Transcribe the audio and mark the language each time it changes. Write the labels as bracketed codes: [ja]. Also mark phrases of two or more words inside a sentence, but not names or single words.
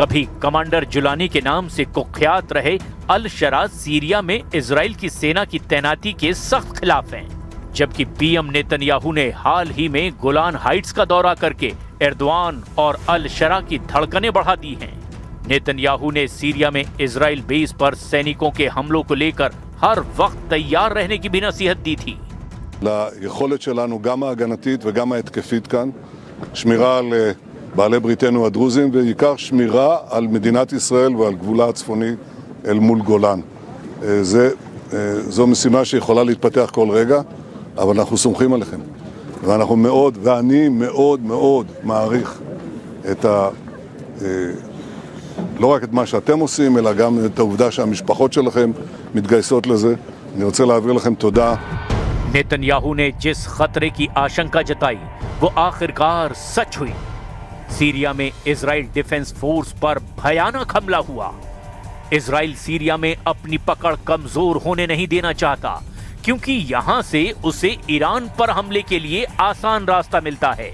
[hi] कभी कमांडर जुलानी के नाम से कुख्यात रहे अल शरा सीरिया में इजराइल की सेना की तैनाती के सख्त खिलाफ हैं, जबकि पीएम नेतन्याहू ने हाल ही में गोलान हाइट्स का दौरा करके एर्दोआन और अल शरा की धड़कनें बढ़ा दी हैं। नेतन्याहू ने सीरिया में इजराइल बेस पर सैनिकों के हमलों को लेकर हर वक्त तैयार रहने की भी नसीहत दी थी। [he] ליכולת שלנו גם ההגנתית וגם ההתקפית כאן, שמירה על בעלי בריתנו הדרוזים, ובעיקר שמירה על מדינת ישראל ועל גבולה הצפוני אל מול גולן. זו משימה שיכולה להתפתח כל רגע, אבל אנחנו סומכים עליכם. ואני מאוד מאוד מעריך לא רק את מה שאתם עושים, אלא גם את העובדה שהמשפחות שלכם מתגייסות לזה. אני רוצה להעביר לכם תודה. [hi] नेतन्याहू ने जिस खतरे की आशंका जताई वो आखिरकार सच हुई। सीरिया में इजराइल डिफेंस फोर्स पर भयानक हमला हुआ। इजराइल सीरिया में अपनी पकड़ कमजोर होने नहीं देना चाहता, क्योंकि यहां से उसे ईरान पर हमले के लिए आसान रास्ता मिलता है।